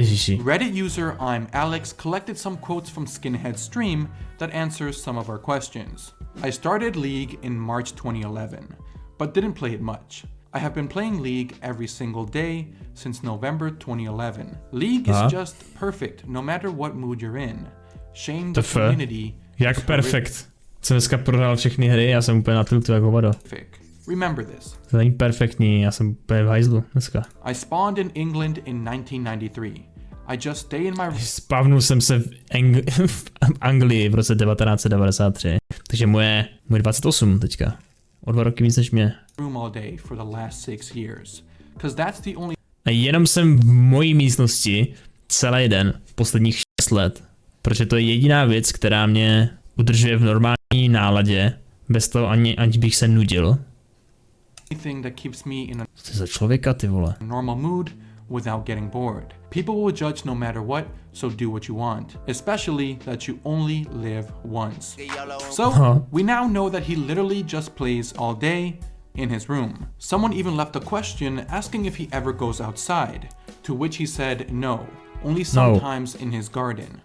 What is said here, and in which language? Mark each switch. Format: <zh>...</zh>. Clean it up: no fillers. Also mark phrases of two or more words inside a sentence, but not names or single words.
<en>Reddit user I'm Alex collected some quotes from Skinhead's stream that answers some of our questions. I started League in March 2011, but didn't play it much. I have been playing League every single day since November 2011. League is just perfect no matter what mood you're in. Shame the community.</en> <cs>Jak perfekt. Jsem dneska prohrál všechny hry, já jsem úplně na tiltu jako voda. Remember this. To není perfektní, já jsem úplně v hajzlu dneska.</cs> <en>I spawned in England in 1993. I just stay in my</en> <cs>Spavnul jsem se v Anglii v roce 1993. Takže moje 28 teďka. O 2 roky víc než mě.</cs> <en>All day for the last 6 years. 'Cause that's the only...</en> <cs>A jenom jsem v mojí místnosti celý den v posledních 6 let. Protože to je jediná věc, která mě udržuje v normální náladě, bez toho aniž bych se nudil.</cs> <en>That keeps me in a</en> <cs>Co to za člověka, ty vole?</cs> <en>Normal mood without getting bored. People will judge no matter what, so do what you want, especially that you only live once. So, we now know that he literally just plays all day in his room. Someone even left a question asking if he ever goes outside, to which he said no, only sometimes in his garden.</en>